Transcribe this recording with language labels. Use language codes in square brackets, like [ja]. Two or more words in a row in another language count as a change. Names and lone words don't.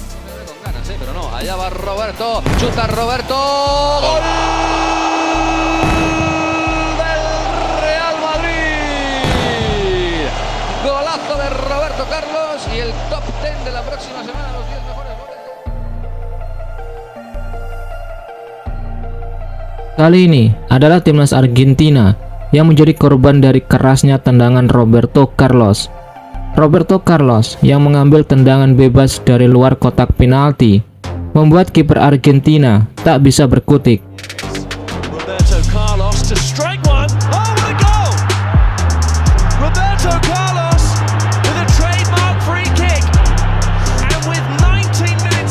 [es] Golazo de Roberto Carlos y el top 10 de la próxima semana, los 10 mejores goles. [id] Kali ini adalah timnas Argentina yang menjadi korban dari kerasnya tendangan Roberto Carlos. Roberto Carlos yang mengambil tendangan bebas dari luar kotak penalti membuat kiper Argentina tak bisa berkutik. [en] Roberto Carlos to strike one. Oh, what a goal! Roberto Carlos with a trademark free kick, and with 19